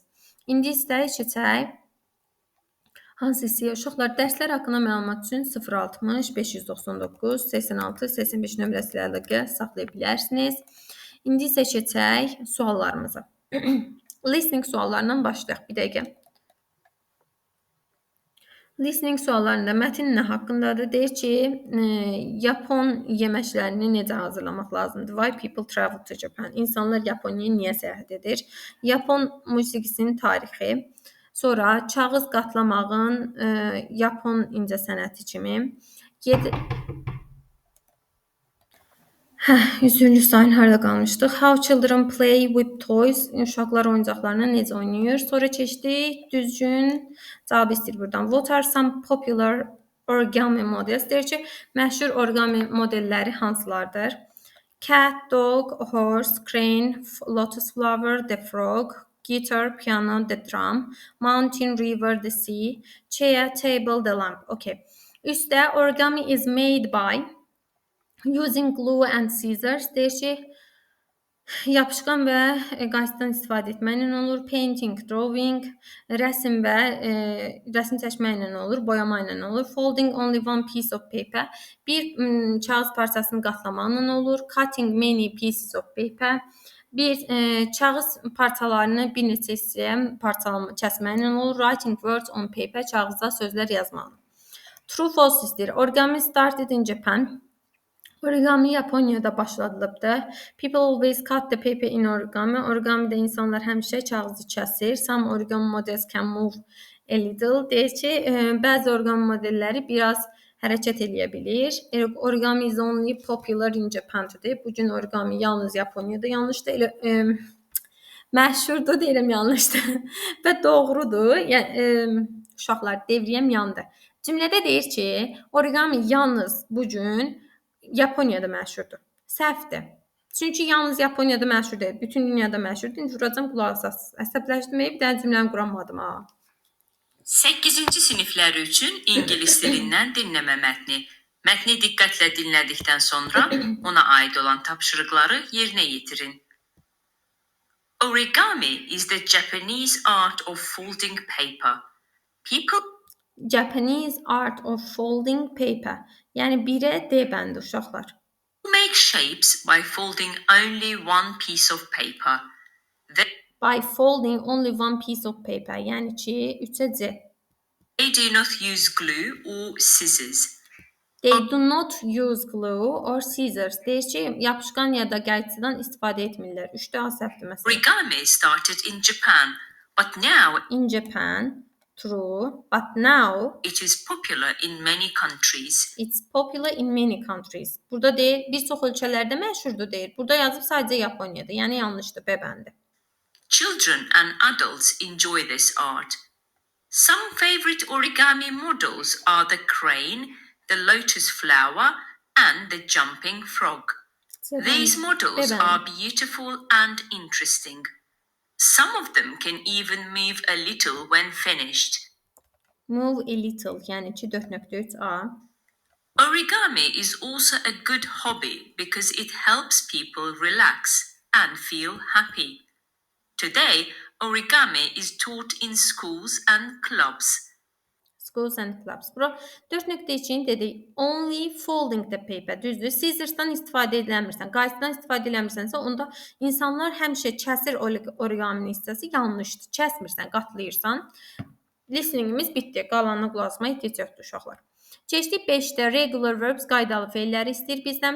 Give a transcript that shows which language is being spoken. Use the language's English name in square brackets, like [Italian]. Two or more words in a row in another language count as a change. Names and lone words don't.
[Azerbaijani] İndi isə keçək hansı hissəyə uşaqlar dərslər haqqında məlumat üçün 060 599 86 85 nömrəsi ilə əlaqə saxlaya bilərsiniz. İndi isə keçək suallarımıza. Listening suallarından başlayaq bir dəqiqə. Listening suallarında mətn nə haqqındadır? Deyir ki, Yapon yeməklərini necə hazırlamaq lazımdır? [English] Why people travel to Japan? [Azerbaijani] İnsanlar Yaponiyaya niyə səyahət edir? Yapon musiqisinin tarixi. Sonra kağız qatlamağın Yapon incəsənəti kimi. Üzrlü sayın harda qalmışdıq? [English] How children play with toys. [Azerbaijani] Uşaqlar oyuncaqlarla necə oynayır? Sonra keçdik. Düzgün cavab istəyir buradan. [English] What are some popular origami models? [Azerbaijani] Deyir ki, məşhur origami modelləri hansılardır? [English] Cat, dog, horse, crane, lotus flower, the frog, guitar, piano, the drum, mountain, river, the sea, chair, table, the lamp. Okay. Üstdə origami is made by using glue and scissors. [Azerbaijani] Deyir ki, yapışqan və qayçıdan istifadə etməklə olur. [English] Painting, drawing, [Azerbaijani] rəsm və rəsm çəkməklə olur, boyama ilə olur. [English] Folding only one piece of paper. [Azerbaijani] Bir kağız parçasını qatlamaqla olur. [English] Cutting many pieces of paper. [Azerbaijani] Bir kağız parçalarını bir neçə hissəyə kəsməklə olur. [English] Writing words on paper. [Azerbaijani] Kağızda sözlər yazmaq. [English] True false [Azerbaijani] istəyir. [English] Origami started in Japan. [Azerbaijani] Origami Yaponiyada başladılıbdır. [English] People always cut the paper in origami. [Azerbaijani] Origamidə insanlar həmişə kağızı kəsir. [English] Some origami models can move a little. [Azerbaijani] Deyir ki, bəzi origami modelləri biraz hərəkət eləyə bilir. [English] Origami is only popular in Japan-dir. [Azerbaijani] Bugün origami yalnız Yaponiyada yanlışdır. Məşhurdur deyirəm yanlışdır. Və doğrudur. Yəni uşaqlar devriyəm yandı. Cümlədə deyir ki, origami yalnız bugün Yaponiyada məşhurdur. Səhvdir. Çünki yalnız Yaponiyada məşhur deyil. Bütün dünyada məşhurdur. İndi vuracam qulaq asasınız. Əsəbləşdirməyə bir dənə cümləni quramadım ha. 8-ci siniflər üçün ingilis dilindən dinləmə mətni. Mətni diqqətlə dinlədikdən sonra ona aid olan tapşırıqları yerinə yetirin. [English] Origami is the Japanese art of folding paper. Japanese art of folding paper. [Azerbaijani] Yəni 1-ə D bəndi uşaqlar. [English] Make shapes by folding only one piece of paper. By folding only one piece of paper. [Azerbaijani] Yəni ki, 3-ə C. [English] They do not use glue or scissors. They do not use glue or scissors. [Azerbaijani] Deyir ki, yapışqan ya da qayçıdan istifadə etmirlər. 3-də A səhvdir məsələn. [English] Origami started in Japan, but now in Japan. True, but now it is popular in many countries. It's popular in many countries. [Azerbaijani] Burada deyir, bir çox ölkələrdə məşhurdur deyir. Burada yazıb sadəcə Yaponiyada. Yəni yanlışdır, B bəndi. [English] Children and adults enjoy this art. Some favorite origami models are the crane, the lotus flower, and the jumping frog. These models are beautiful and interesting. Some of them can even move a little when finished. Move a little, [Azerbaijani] yəni ki 4.3 A. [English] Origami is also a good hobby because it helps people relax and feel happy. Today, origami is taught in schools and clubs. Schools and clubs. [Azerbaijani] Bura 4.2-ni dedik. [English] Only folding the paper. [Azerbaijani] Düzdür. Scissorsdan istifadə edilmirsən, qayçıdan istifadə edilmirsənsə, onda insanlar həmişə kəsir origaminin hissəsi yanlışdır. Kəsmirsən, qatlayırsan. Listeningimiz bitdi. Qalanına qulaq asmaya ehtiyac yoxdur uşaqlar. Keçdik 5-də [English] regular verbs [Azerbaijani] qaydalı feilləri istəyir bizdən.